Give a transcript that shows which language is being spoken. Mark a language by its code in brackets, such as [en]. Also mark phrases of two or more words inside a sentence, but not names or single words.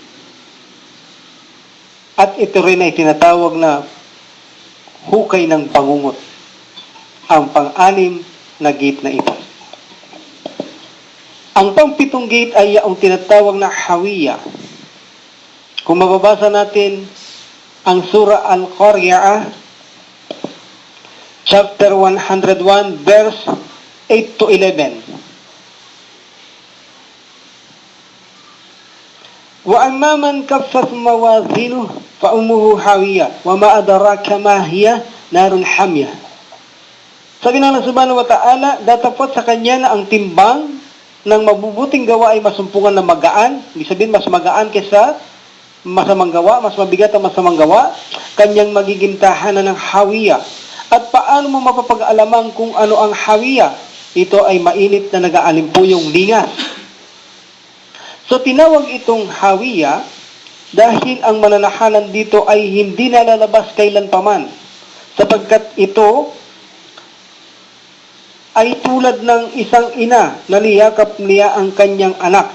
[tl] At ito rin ay tinatawag na hukay ng bangungot. Ang pang-anim na gate na ito. Ang pang-pitong gate ay ang tinatawag na Hawiya. Kung mababasa natin ang Surah Al-Qari'ah, [en] chapter 101, verse 8 to 11. [ar] وَأَمَّا مَنْ كَفَّتْ مَوَازِينُهُ فَأُمُّهُ هَاوِيَةٌ وَمَا أَدْرَاكَ مَا هِيَ نَارٌ حَامِيَةٌ. [tl] Sabi ng [ar] الله سبحانه وتعالى, [tl] datapot sa kanya na ang timbang ng mabubuting gawa ay masumpungan na magaan. Ibig sabihin, mas magaan kaysa masamang gawa, mas mabigat ang masamang gawa, kanyang magiging tahanan ng hawiya. At paano mo mapapag-alaman kung ano ang hawiya? Ito ay mainit na nag-aalimpuyong lingas. So tinawag itong hawiya dahil ang mananahanan dito ay hindi nalalabas kailanpaman, sapagkat ito ay tulad ng isang ina na niyakap niya ang kanyang anak.